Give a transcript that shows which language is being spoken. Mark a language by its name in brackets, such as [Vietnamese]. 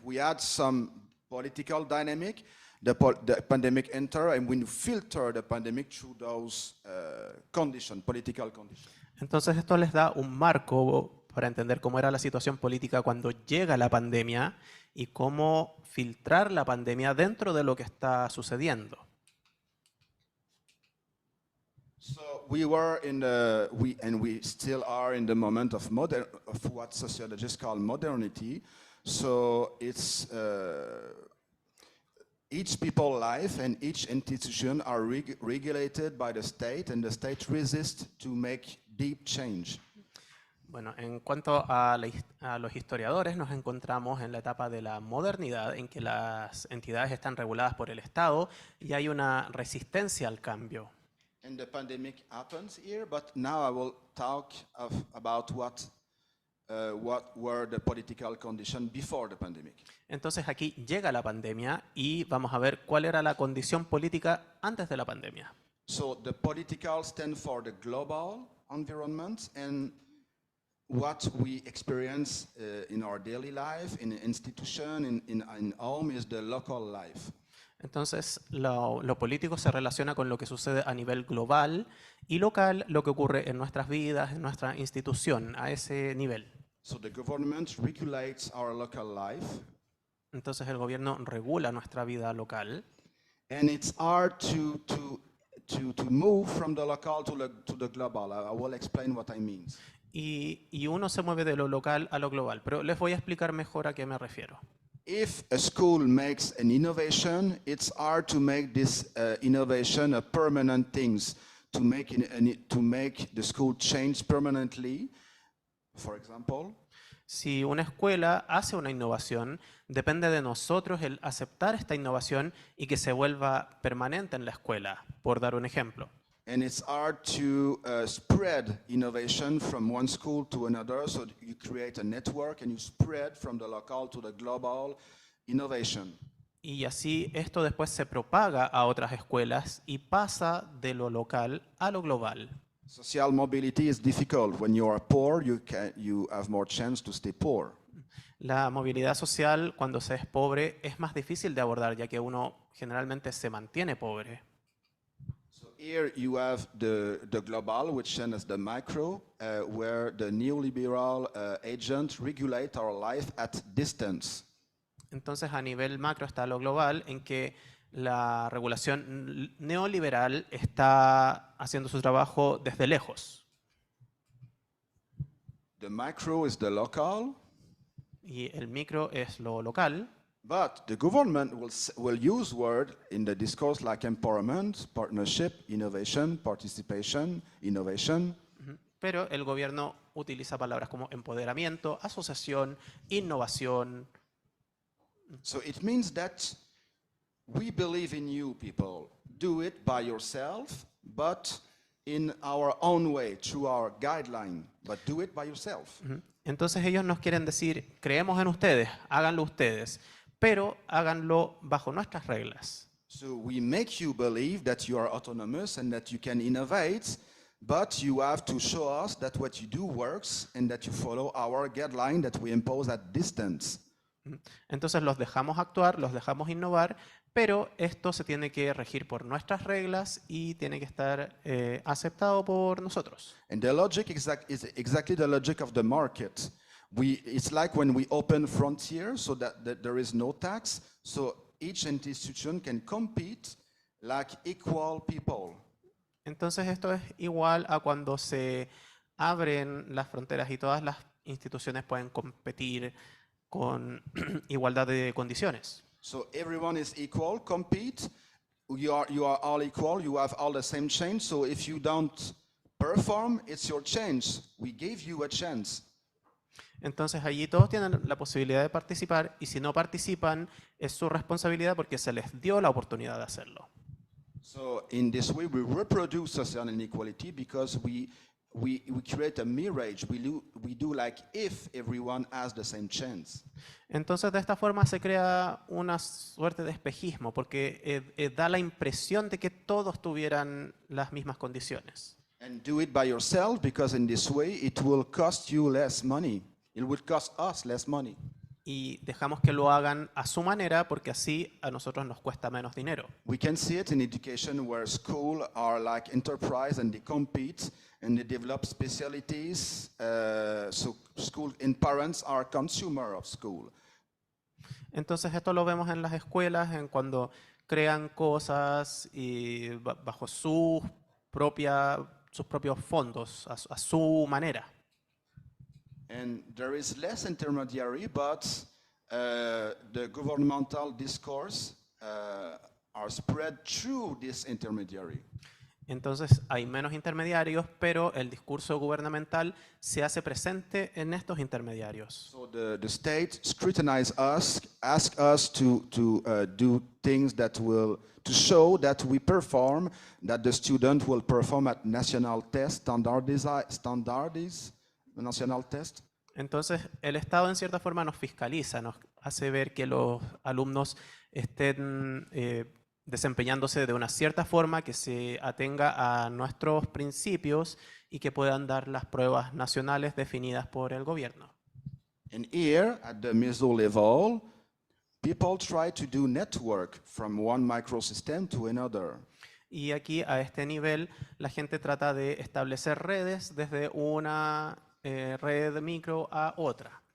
[English] We had some political dynamic. The pandemic entered, and we filter the pandemic through those political conditions. [Spanish] Entonces esto les da un marco para entender cómo era la situación política cuando llega la pandemia y cómo filtrar la pandemia dentro de lo que está sucediendo. [English] So we were we still are in the moment of what sociologists call modernity. So it's each people's life and each institution are regulated by the state, and the state resists to make deep change. [Spanish] Bueno, en cuanto a los historiadores, nos encontramos en la etapa de la modernidad, en que las entidades están reguladas por el Estado y hay una resistencia al cambio. [English] And the pandemic happens here, but now I will talk about what were the political conditions before the pandemic. [Spanish] Entonces aquí llega la pandemia y vamos a ver cuál era la condición política antes de la pandemia. [English] So the political stand for the global environment and what we experience in our daily life, in institution, in home is the local life. [Spanish] Entonces lo político se relaciona con lo que sucede a nivel global y local, lo que ocurre en nuestras vidas, en nuestra institución, a ese nivel. [English] So the government regulates our local life. [Spanish] Entonces el gobierno regula nuestra vida local. [English] And it's hard to move from the local to the global. I will explain what I mean. [Spanish] Y uno se mueve de lo local a lo global, pero les voy a explicar mejor a qué me refiero. [English] If a school makes an innovation, it's hard to make this innovation a permanent thing, to make the school change permanently. For example, [Spanish] si una escuela hace una innovación, depende de nosotros el aceptar esta innovación y que se vuelva permanente en la escuela, por dar un ejemplo. [English] And it's hard to spread innovation from one school to another, so you create a network and you spread from the local to the global innovation. [Spanish] Y así esto después se propaga a otras escuelas y pasa de lo local a lo global. [English] Social mobility is difficult. When you are poor, you have more chance to stay poor. [Spanish] La movilidad social cuando se es pobre es más difícil de abordar, ya que uno generalmente se mantiene pobre. [English] Here you have the global, which is the micro, where the neoliberal agents regulate our life at distance. [Spanish] Entonces a nivel macro está lo global, en que la regulación neoliberal está haciendo su trabajo desde lejos. [English] The micro is the local. [Spanish] Y el micro es lo local. [English] But the government will use words in the discourse like empowerment, partnership, innovation, participation, innovation. [Spanish] Pero el gobierno utiliza palabras como empoderamiento, asociación, innovación. [English] So it means that we believe in you, people. Do it by yourself, but in our own way, through our guideline. But do it by yourself. [Spanish] Entonces ellos nos quieren decir, creemos en ustedes, háganlo ustedes, pero háganlo bajo nuestras reglas. [English] So we make you believe that you are autonomous and that you can innovate, but you have to show us that what you do works and that you follow our guideline that we impose at distance. [Spanish] Entonces los dejamos actuar, los dejamos innovar, pero esto se tiene que regir por nuestras reglas y tiene que estar aceptado por nosotros. [English] And the logic is exactly the logic of the market. It's like when we open frontiers so that there is no tax, so each institution can compete like equal people. [Spanish] Entonces esto es igual a cuando se abren las fronteras y todas las instituciones pueden competir con igualdad de condiciones. [English] So everyone is equal, compete. You are all equal. You have all the same change. So if you don't perform, it's your change. We gave you a chance. [Spanish] Entonces allí todos tienen la posibilidad de participar y si no participan es su responsabilidad porque se les dio la oportunidad de hacerlo. [English] So in this way, we reproduce social inequality because we create a mirage. We do like if everyone has the same chance. [Spanish] Entonces de esta forma se crea una suerte de espejismo porque da la impresión de que todos tuvieran las mismas condiciones. [English] And do it by yourself because in this way it will cost you less money. It will cost us less money. [Spanish] Y dejamos que lo hagan a su manera porque así a nosotros nos cuesta menos dinero. [English] We can see it in education where schools are like enterprise and they compete and they develop specialties. So school and parents are consumer of school. [Spanish] Entonces esto lo vemos en las escuelas, en cuando crean cosas y bajo sus propios fondos, a su manera. [English] And there is less intermediary, but the governmental discourse are spread through this intermediary. [Spanish] Entonces hay menos intermediarios, pero el discurso gubernamental se hace presente en estos intermediarios. [English] So the state scrutinize us, ask us to do things that will to show that we perform, that the student will perform at national test, standardize national test. [Spanish] Entonces el Estado en cierta forma nos fiscaliza, nos hace ver que los alumnos estén desempeñándose de una cierta forma, que se atenga a nuestros principios y que puedan dar las pruebas nacionales definidas por el gobierno. [English] And here, at the meso level, people try to do network from one microsystem to another. [Spanish] Y aquí, a este nivel, la gente trata de establecer redes desde una red micro a otra.